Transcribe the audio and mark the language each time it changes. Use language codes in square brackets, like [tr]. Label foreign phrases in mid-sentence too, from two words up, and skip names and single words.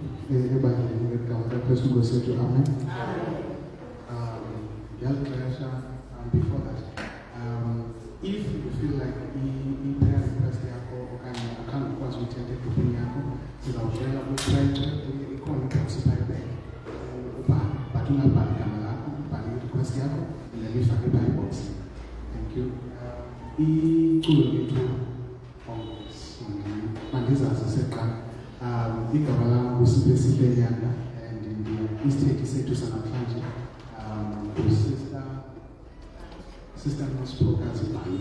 [xh] ebandleni ngegama kaKristu Nkosi yethu. Amen. [en] Before that, if you feel like prayer request [xh] yakho okanye akhange ukwazi ukuthetha egruphini yakho, sizawushela upraywe ikhona i-box ubhale, but ungabhali igama lakho, ubhale i-request yakho lelifake phaa box. [en] Thank you. [xh] Iculo lethu mandizazi seqala igama lam nguSiphe Sipenyana, and isithethe sethu sanamhlanje Sister Nospokazi Band.